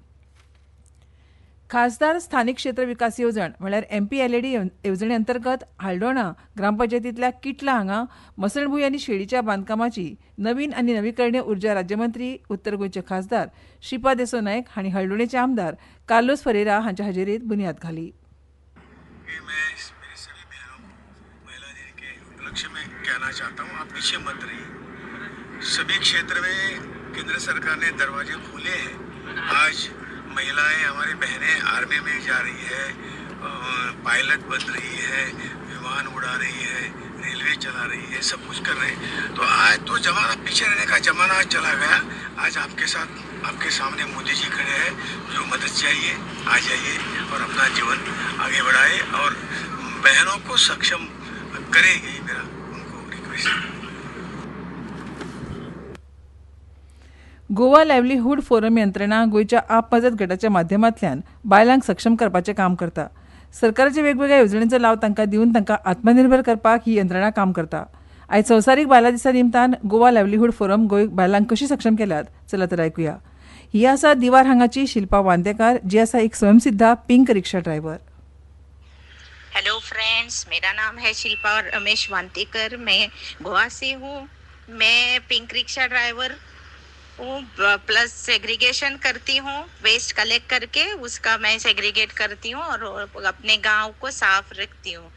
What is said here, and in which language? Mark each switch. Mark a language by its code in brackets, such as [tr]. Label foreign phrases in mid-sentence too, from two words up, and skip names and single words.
[kok] खासदार स्थानीक क्षेत्र विकास येवजण म्हळ्यार एमपीएलएडी येवजणे अंतर्गत हाल्डोणा ग्रामपंचायतींतल्या किटला हांगा मसणभूंय आनी शेळीच्या बांदकामाची नवीन आनी नवीकरणीय उर्जा राज्यमंत्री उत्तर गोंयचे खासदार श्रीपाद येसो नायक हांणी हळडोणेचे आमदार कार्लोस फरेरा हांच्या हाजेरीत बुन्याद घाली. [hi] कहना चाहता हूँ, आप पीछे मत रहिए. सभी क्षेत्र में केंद्र सरकार ने दरवाजे खोले हैं. आज महिलाएं, हमारी बहनें आर्मी में जा रही है, पायलट बन रही है, विमान उड़ा रही है, रेलवे चला रही है, सब कुछ कर रहे हैं. तो आज तो जमाना पीछे रहने का जमाना आज चला गया. आज आपके साथ, आपके सामने मोदी जी खड़े हैं. जो मदद चाहिए आ जाइए और अपना जीवन आगे बढ़ाए और बहनों को सक्षम करेगी. मेरा उनको रिक्वेस्ट. [kok] गोवा लायव्हलीहूड फोरम यंत्रणा गोंयच्या आप मजत गटाच्या माध्यमांतल्यान बायलांक सक्षम करपाचें काम करता. सरकाराच्या वेगवेगळ्या येवजणेचो लाव तांकां दिवन तांकां आत्मनिर्भर करपाक ही यंत्रणा काम करता. आयज संवसारीक बायलां दिसा निमतान गोवा लायव्हलीहूड फोरम गोंय बायलांक कशी सक्षम केल्यात चला तर आयकुया. ही आसा दिवार हांगाची शिल्पा वांदेकार, जी आसा एक स्वयंसिद्धा [en] pink rickshaw driver. hello friends, [hi] मेरा नाम है शिल्पा रमेश वांतेकर. मैं गोवा से हूँ. मैं [en] pink rickshaw driver [hi] हूँ, [en] plus segregation [hi] करती हूँ. [en] waste collect [hi] करके उसका मैं सेग्रीगेट करती हूँ और अपने गांव को साफ रखती हूँ.